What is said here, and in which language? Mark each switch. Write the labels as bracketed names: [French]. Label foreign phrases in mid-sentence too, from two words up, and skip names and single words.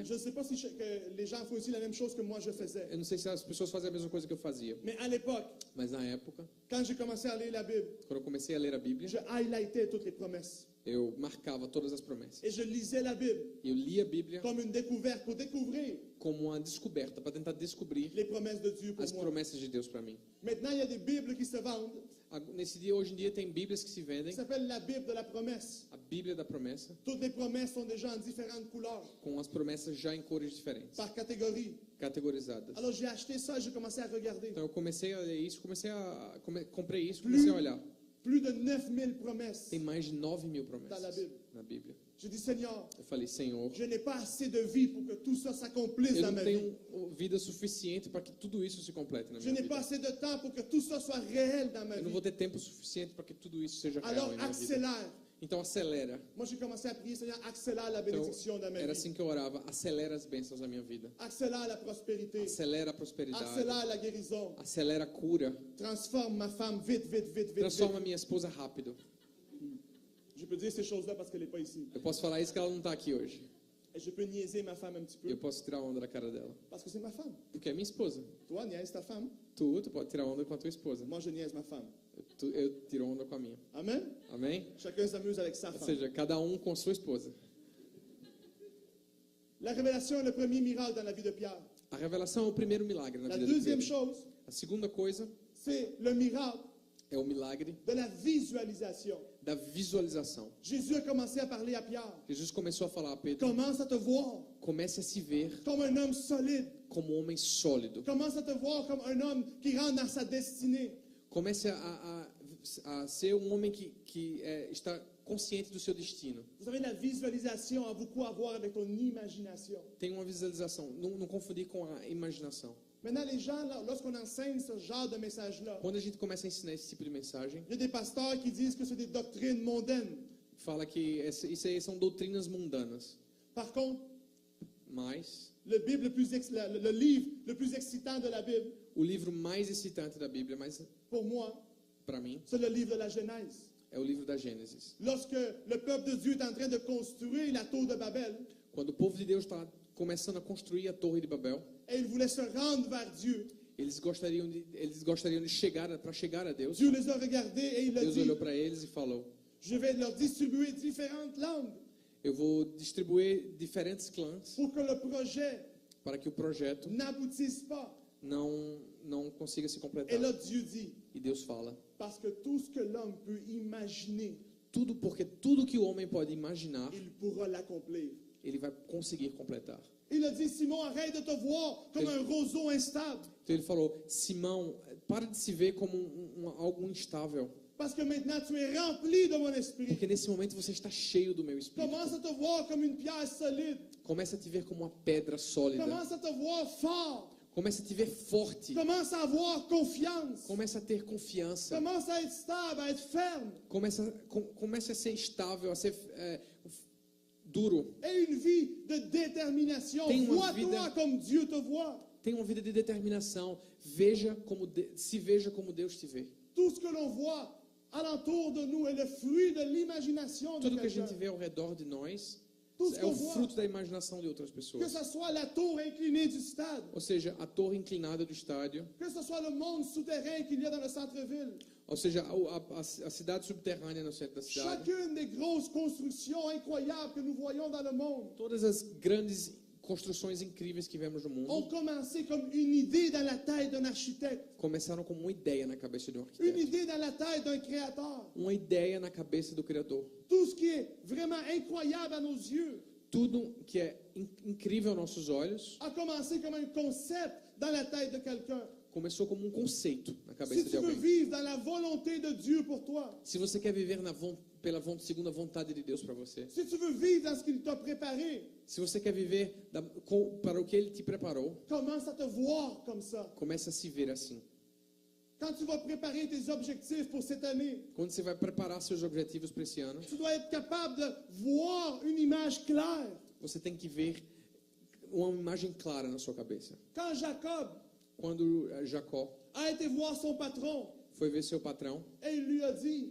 [French] Je ne sais pas si que les gens font aussi la même chose que moi je faisais. [Portuguese] eu não sei se as pessoas fazem a mesma coisa que eu fazia, [French] Mais à l'époque, [Portuguese] mas na época, [French] quand j'ai commencé à lire la Bible, [Portuguese] quando eu comecei a ler a Bíblia, [French] je highlightais toutes les promesses. [Portuguese] eu marcava todas as promessas. [French] Et je lisais la Bible [Portuguese] Eu lia a Bíblia [French] comme une découverte pour découvrir [Portuguese] como uma descoberta, para tentar descobrir [French] les promesses de Dieu pour [Portuguese] as [French] moi. [Portuguese] promessas de Deus para mim. [French] Maintenant, il y a des Bibles qui se vendent. [Portuguese] Nesse dia, hoje em dia, tem Bíblias que se vendem, [French] Ça s'appelle la Bible de la promesse. [Portuguese] a Bíblia da promessa, [French] Toutes les promesses sont déjà en différentes couleurs, [Portuguese] com as promessas já em cores diferentes, [French] par catégorie. [Portuguese] categorizadas. [French] Alors j'ai acheté ça et j'ai commencé à regarder. [Portuguese] Então eu comecei a ler isso, comprei isso, comecei a olhar. [French] Plus de 9000 promesses [Portuguese] Tem mais de 9.000 [French] dans la [Portuguese] promessas [French] Bible. [Portuguese] na Bíblia. [French] Je dis Seigneur, [Portuguese] Eu falei, Senhor, [French] je n'ai pas assez de vie pour que tout ça s'accomplisse [Portuguese] eu [French] dans [Portuguese] não [French] ma vie. [Portuguese] tenho vida suficiente para que tudo isso se complete na [French] Je [Portuguese] minha [French] n'ai [Portuguese] vida. [French] pas assez de temps pour que tout ça soit réel dans ma [Portuguese] Eu não [French] vie. [Portuguese] vou ter tempo suficiente para que tudo isso seja real [French] Alors [Portuguese] em minha vida. [French] accélère. [Portuguese] Então acelera. [French] Moi j'ai commencé à prier Seigneur, accélère la [Portuguese] Então, [French] bénédiction dans ma [Portuguese] era [French] vie. [Portuguese] assim que eu orava, acelera as bênçãos da minha vida. [French] Accélère la prospérité. [Portuguese] Acelera a prosperidade. [French] Accélère la guérison. [Portuguese] Acelera a cura. [French] Transforme ma femme vite, vite, vite, vite, [Portuguese] Transforma [French] vite. [Portuguese] minha esposa rápido. [French] Je peux dire ces choses-là parce qu'elle n'est pas ici. [Portuguese] Eu posso falar isso que ela não está aqui hoje. [French] Et je peux niaiser ma femme un petit peu [Portuguese] Eu posso tirar onda da cara dela. [French] parce que c'est ma femme. [Portuguese] Porque é minha esposa. [French] Toi, niaise ta femme. [Portuguese] Tu pode tirar onda com a tua esposa. [French] Moi, je niaise ma femme. [Portuguese] Eu tiro onda com a minha. [French] Amen. [Portuguese] Amém? [French] Chacun s'amuse avec sa [Portuguese] Ou [French] femme. [Portuguese] seja, cada um com sua esposa. [French] La révélation est le premier miracle dans la vie de Pierre. [Portuguese] A revelação é o primeiro milagre na [French] La [Portuguese] vida de [French] deuxième [Portuguese] Pedro. [French] chose, [Portuguese] A segunda coisa [French] c'est le miracle [Portuguese] é o milagre [French] de la visualisation. [Portuguese] da visualização. [French] Jésus a commencé à parler à Pierre. [Portuguese] Jesus começou a falar a Pedro, [French] Commence à te voir [Portuguese] comece a se ver [French] comme un homme solide. [Portuguese] como um homem sólido. [French] Commence à te voir comme un homme qui rentre dans sa destinée. [Portuguese] Comece a ser um homem que está consciente do seu destino. [French] Vous savez, la visualisation a beaucoup à voir avec ton imagination. [Portuguese] Tem uma visualização, não confundir com a imaginação. [French] Maintenant, les gens, là, lorsqu'on enseigne ce genre de message-là, [Portuguese] Quando a gente começa a ensinar esse tipo de mensagem, [French] il y a des pasteurs qui disent que c'est des doctrines mondaines. [Portuguese] fala que isso aí são doutrinas mundanas. [French] Par contre, [Portuguese] Mas [French] le livre le plus excitant de la Bible, [Portuguese] o livro mais excitante da Bíblia, mas [French] pour moi, [Portuguese] para mim, [French] c'est le livre de la Genèse. [Portuguese] é o livro da Gênesis. [French] Lorsque le peuple de Dieu est en train de construire la tour de Babel, [Portuguese] Quando o povo de Deus está começando a construir a Torre de Babel, [French] et ils voulaient se rendre vers Dieu, [Portuguese] eles gostariam de chegar a Deus. [French] Dieu les a regardés et il a [Portuguese] Deus [French] dit, [Portuguese] olhou para eles e falou: [French] je vais leur distribuer différentes langues [Portuguese] eu vou distribuir diferentes clãs [French] pour que le projet [Portuguese] para que o projeto [French] n'aboutisse pas. [Portuguese] não consiga se [French] Et [Portuguese] completar. [French] là, Dieu dit, [Portuguese] E Deus fala: [French] parce que tout ce que l'homme peut imaginer, [Portuguese] porque tudo que o homem pode imaginar, [French] il pourra l'accomplir. [Portuguese] ele vai conseguir completar. [French] Il a dit, Simon, arrête de te voir comme un roseau instable. [Portuguese] Então ele falou: Simão, para de se ver como algo instável, [French] Parce que maintenant, tu es rempli de mon esprit. [Portuguese] porque nesse momento você está cheio do meu espírito. [French] Commence à te voir comme une pierre solide. [Portuguese] Comece a te ver como uma pedra sólida. [French] Commence à te voir fort. [Portuguese] Comece a te ver forte. [French] Commence à avoir confiance. [Portuguese] Comece a ter confiança. [French] Commence à être stable, à être ferme. [Portuguese] Comece a ser estável, a ser duro. [French] Et une vie de détermination. [Portuguese] Tem uma [French] Vois-toi [Portuguese] vida- [French] comme Dieu te voit. [Portuguese] Tenha uma vida de determinação. Se veja como Deus te vê. [French] Tout ce que l'on voit alentour de nous est le fruit de l'imagination de [Portuguese] Tudo que a gente [French] quelqu'un. [Portuguese] vê ao redor de nós [French] Tout ce [Portuguese] é o [French] qu'on voit, [Portuguese] fruto da imaginação de outras [French] que [Portuguese] pessoas. [French] ce soit la tour inclinée du stade, [Portuguese] Ou seja, a torre inclinada do estádio, [French] que ce soit le monde souterrain qu'il y a dans le centre-ville. [Portuguese] ou seja, a cidade subterrânea no centro da cidade. [French] Chacune des grosses constructions incroyables que nous voyons dans le monde [Portuguese] Todas as grandes construções incríveis que vemos no mundo [French] ont commencé comme une idée dans la tête d'un architecte, [Portuguese] começaram como uma ideia na cabeça de um [French] une [Portuguese] arquiteto, [French] idée dans la tête d'un créateur. [Portuguese] uma ideia na cabeça do Criador. [French] Tout ce qui est vraiment incroyable à nos yeux [Portuguese] Tudo que é incrível aos nossos olhos [French] a commencé comme un concept dans la tête de quelqu'un. [Portuguese] começou como um conceito na [French] Si [Portuguese] cabeça de [French] tu veux [Portuguese] alguém. [French] vivre dans la volonté de Dieu pour toi, [Portuguese] Se você quer viver segunda vontade de Deus para você, [French] si tu veux vivre dans ce qu'il t'a préparé, [Portuguese] se você quer viver para o que Ele te preparou, [French] commence à te voir comme ça. [Portuguese] comece a se ver assim. [French] Quand tu vas préparer tes objectifs pour cette année, [Portuguese] Quando você vai preparar seus objetivos para esse ano, [French] tu dois être capable de voir une image claire. [Portuguese] você tem que ver uma imagem clara na sua cabeça. [French] Quand Jacob [Portuguese] Quando Jacó [French] a été voir son patron [Portuguese] foi ver seu patrão [French] et il lui a dit,